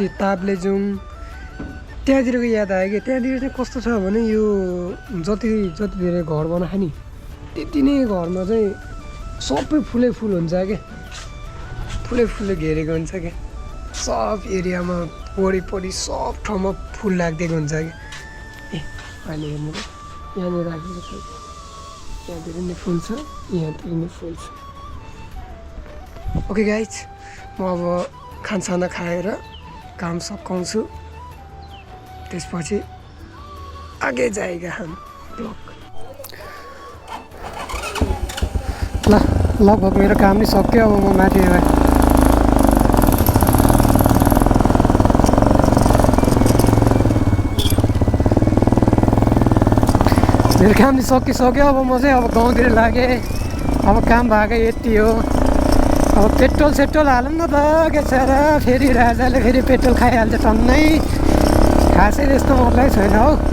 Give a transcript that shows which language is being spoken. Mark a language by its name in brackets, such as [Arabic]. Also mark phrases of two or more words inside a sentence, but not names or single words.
[Nepali] ताप्लेजुङ त्यहाँतिरको याद आयो कि त्यहाँतिर चाहिँ कस्तो छ भने यो जति धेरै घर बनाएको नि त्यति नै घरमा चाहिँ सबै फुलै फुल हुन्छ क्या फुलै फुलले घेरेको हुन्छ क्या सब एरियामा वरिपरि सब ठाउँमा फुल राखिदिएको हुन्छ क्या ए अहिले हेर्नु त यहाँनिर राखेको छ यहाँतिर नि फुल छ यहाँतिर नि फुल छ [English] okay guys [Nepali] म अब खानसाना खाएर काम सकाउँछु त्यसपछि [Hindi] आगे जाएगा हम [Nepali] ब्लग ल लगभग मेरो काम नि सक्यो अब म माथि मेरो काम नि सकिसक्यो अब म चाहिँ अब गाउँतिर लागेँ अब काम भएको यति हो अब पेट्रोल सेट्रोल हालौँ न त के छ र फेरि राजाले फेरि पेट्रोल खाइहाल्छ टन्नै खासै त्यस्तो मतलब छैन हौ